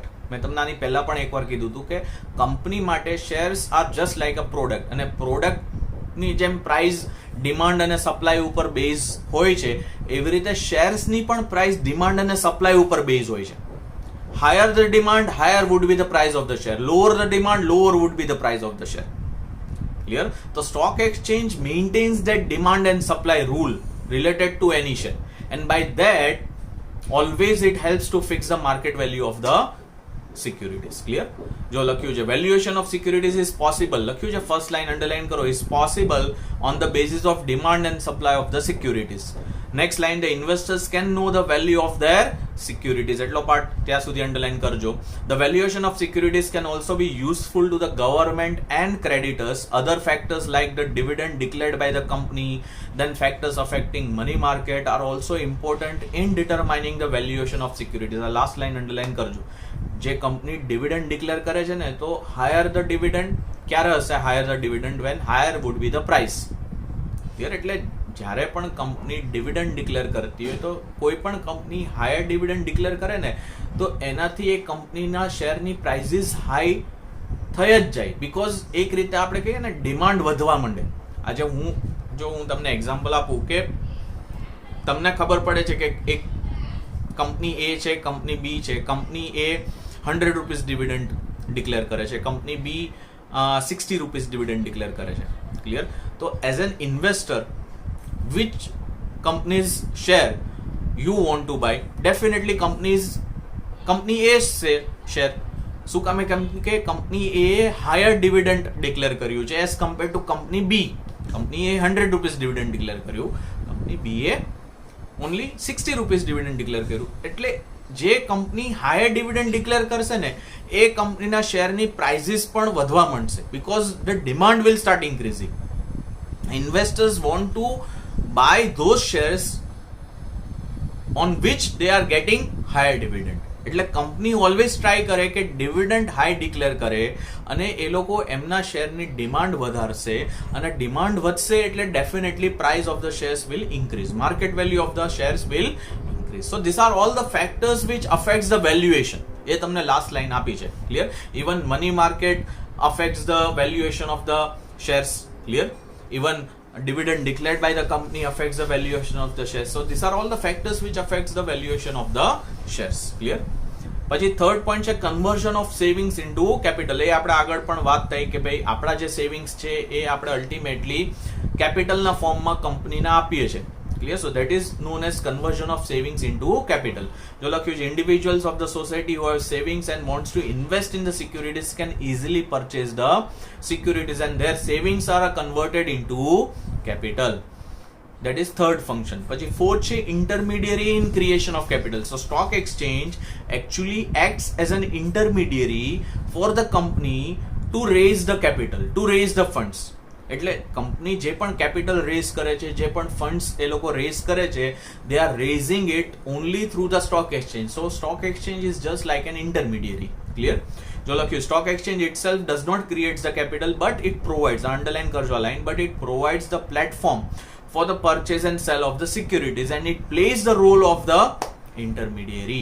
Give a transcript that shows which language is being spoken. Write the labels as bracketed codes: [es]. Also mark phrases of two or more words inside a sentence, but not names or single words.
[gu] મેં તમને આની પહેલા પણ એકવાર કીધું હતું કે કંપની માટે [en] shares are just like a product, [gu] અને પ્રોડક્ટની જેમ [en] price demand [gu] અને સપ્લાય ઉપર બેઝ હોય છે એવી રીતે શેર્સની પણ [en] price demand [gu] અને સપ્લાય ઉપર બેઝ હોય છે. [en] higher the demand, higher would be the price of the share. lower the demand, lower would be the price of the share. ક્લિયર? તો stock exchange maintains that demand and supply rule related to any share, and by that always it helps to fix the market value of the સિક્યુરિટીઝ. ક્લિયર? [gu] જો લખ્યું છે [en] valuation of securities is possible, [gu] લખ્યું છે ફર્સ્ટ લાઈન અંડરલાઈન કરો, [en] is possible on the basis of demand and supply of the securities. next line, the investors can know the value of their securities, [gu] એટલો પાર્ટ ત્યાં સુધી અંડરલાઈન કરજો. [en] the valuation of securities can also be useful to the government and creditors. other factors like the dividend declared by the company, then factors affecting money market are also important in determining the valuation of securities. [gu] આ [en] last line underline [gu] કરજો. જે કંપની ડિવિડન્ડ ડિક્લેર કરે છે ને, તો [en] higher the dividend [gu] ક્યારે હશે? [en] higher the dividend when higher would be the price. ક્લિયર? [gu] એટલે જ્યારે પણ કંપની ડિવિડન્ડ ડિક્લેર કરતી હોય, તો કોઈ પણ કંપની [en] higher dividend [gu] ડિક્લેર કરે ને, તો એનાથી એ કંપનીના શેરની પ્રાઇસીસ હાઈ થઈ જ જાય. બીકોઝ એક રીતે આપણે કહીએ ને, ડિમાન્ડ વધવા માંડે. આજે હું તમને એક્ઝામ્પલ આપું કે તમને ખબર પડે છે કે એક કંપની એ છે, કંપની બી છે. કંપની એ 100 [en] rupees dividend declare [gu] કરે છે, કંપની બી 60 [en] rupees dividend declare [gu] કરે છે. [en] ક્લિયર? તો as an investor, which companies share you want to buy? Definitely company A share. [gu] શું કામે? કેમ કે કંપની એ [en] higher dividend declare [gu] કર્યું છે [en] as compare to [gu] કંપની બી. કંપની એ 100 [en] rupees dividend declare [gu] કર્યું, કંપની બી એ [en] only 60 rupees dividend declare [gu] કર્યું. એટલે જે કંપની [en] higher dividend declare [gu] કરશે ને, એ કંપનીના શેરની પ્રાઇસીસ પણ વધવા માંડશે, [en] because the demand will start increasing. investors want to buy those shares on which they are getting higher dividend. [gu] એટલે કંપની ઓલવેઝ ટ્રાય કરે કે [en] dividend high declare [gu] કરે, અને એ લોકો એમના શેરની ડિમાન્ડ વધારશે, અને ડિમાન્ડ વધશે એટલે [en] definitely price of the shares will increase, market value of the shares will increase. so this are all the factors which affects the valuation. [gu] એ તમને [en] last line [gu] આપી છે. ક્લિયર? [en] even money market affects the valuation of the shares. ક્લિયર? ઇવન dividend declared by the company affects the valuation of the shares. So these are all the factors which affects the valuation of the shares. Clear? પછી third point છે conversion of savings into capital. [gu] એ આપણે આગળ પણ વાત થઈ કે ભાઈ આપણા જે સેવિંગ્સ છે એ આપણે અલ્ટિમેટલી [en] capitalના formમાં [gu] કંપનીને આપીએ છીએ. [en] Clear? So that is known as conversion of savings into capital. [gu] જો લખ્યું છે [en] individuals of the society who have savings and wants to invest in the securities can easily purchase the securities and their savings are converted into capital. That is third function. પછી fourth છે intermediary in creation of capital. So stock exchange actually acts as an intermediary for the company to raise the capital, to raise the funds. [gu] એટલે કંપની જે પણ [en] capital raise [gu] કરે છે, જે પણ ફંડ્સ એ લોકો રેઝ કરે છે, [en] they are raising it only through the stock exchange. so stock exchange is just like an intermediary. ક્લિયર? [gu] જો લખ્યું [en] stock exchange itself does not creates the capital but it provides, [gu] અંડરલાઈન કરજો આ લાઈન, [en] but it provides the platform for the purchase and sale of the securities and it plays the role of the intermediary.